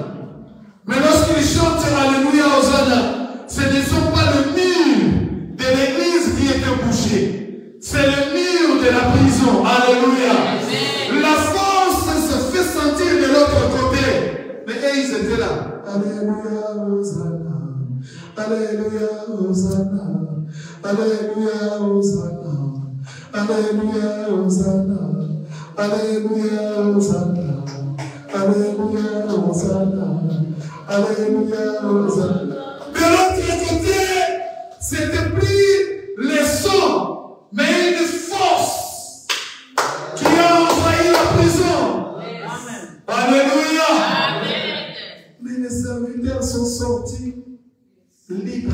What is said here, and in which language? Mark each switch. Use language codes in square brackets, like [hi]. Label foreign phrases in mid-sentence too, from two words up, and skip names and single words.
[fr] Mais lorsqu'il chante Alléluia Hosanna, ce ne sont pas le mur de l'église qui était bouché. C'est le mur de la prison. Alléluia. La force se fait sentir de l'autre côté. Mais ils étaient là. Alléluia Hosanna. Alléluia Hosanna. Alléluia Hosanna. Alléluia Hosanna. Alléluia Hosanna. Alléluia Hosanna. Alléluia Hosanna. De l'autre côté, c'était plus les sons, mais une force qui a envahi la prison. Amen. Alléluia. Amen. Mais les serviteurs sont sortis libres.